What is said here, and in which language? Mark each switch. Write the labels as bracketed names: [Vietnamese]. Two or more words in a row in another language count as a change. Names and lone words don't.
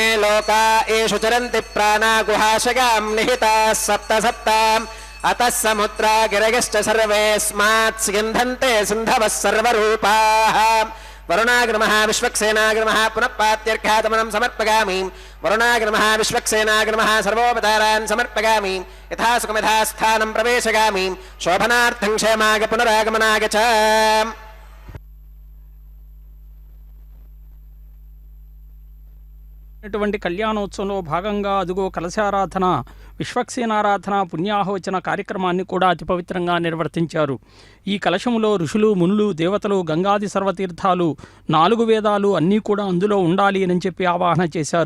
[Sanskrit] लोका येषु चरन्ति प्राणा गुहाशगां निहिताः सप्त सप्ताम् अतः समुद्रा गिरयश्च सर्वेऽस्मात् स्यन्धन्ते सिन्धवः सर्वरूपाः वरुणाग्रमः विश्वक्सेनाग्रमः पुनः पात्यर्घातमनं समर्पयामि वरुणाग्रमः विश्वक्सेनाग्रमः सर्वोपचारान् समर्पयामि यथा सुखमिथा स्थानं प्रवेशयामि शोभनार्थं क्षेमाय पुनरागमनाय च [Telugu] ఇటువంటి కళ్యాణోత్సవంలో భాగంగా అదుగో కలశారాధన విశ్వక్సేనారాధన పుణ్యాహోచన కార్యక్రమాన్ని కూడా అతి పవిత్రంగా నిర్వర్తించారు. ఈ కలశంలో ఋషులు మునులు దేవతలు గంగాది సర్వతీర్థాలు 4 వేదాలు అన్నీ కూడా అందులో ఉండాలి అని చెప్పి ఆవాహన చేశారు.